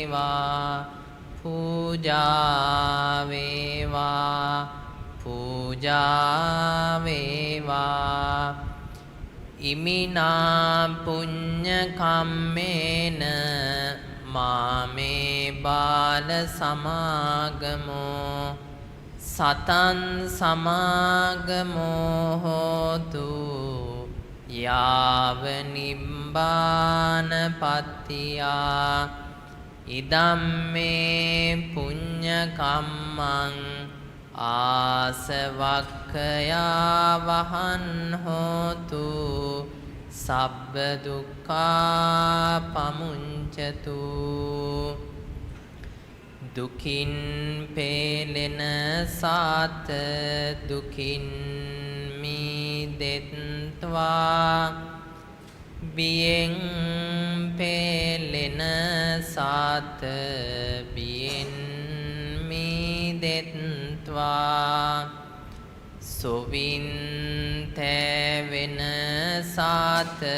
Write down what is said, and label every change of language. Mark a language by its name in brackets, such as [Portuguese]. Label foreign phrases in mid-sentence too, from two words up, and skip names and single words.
[Pali] වේවා පූජා වේවා පූජා වේවා ඉමිනා පුඤ්ඤ කම්මේන මාමේ බාල සමාගමෝ සතං සමාගමෝ හෝතු යාව නිබ්බානපත්තියා ඉදම්මේ පුඤ්ඤ කම්මං ආසවක්ඛයා වහන් හෝතු සබ්බ දුක්ඛා පමුඤ්චතු [Sinhala] දුකින් පෙළෙන සාත දුකින් මිදෙත්වා බියෙන් පෙළෙන සාත බියෙන් මිදෙත්වා සොවින් තැවෙන සාත